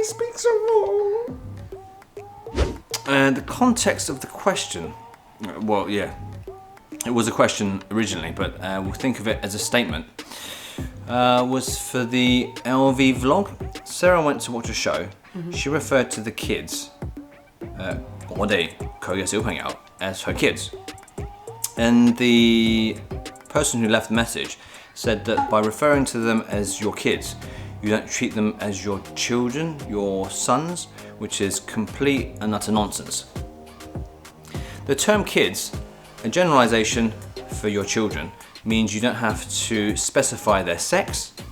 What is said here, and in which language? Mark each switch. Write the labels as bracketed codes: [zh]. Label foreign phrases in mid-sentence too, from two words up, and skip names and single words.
[en] Let me speak some more. And the context of the question, well, yeah, it was a question originally, but we'll think of it as a statement. Was for the LV vlog. Sarah went to watch a show. She referred to the kids, [yue] 我哋佢嘅小朋友 [en] as her kids. And the person who left the message said that by referring to them as your kids, you don't treat them as your children, your sons, which is complete and utter nonsense. The term kids, a generalization for your children, means you don't have to specify their sex.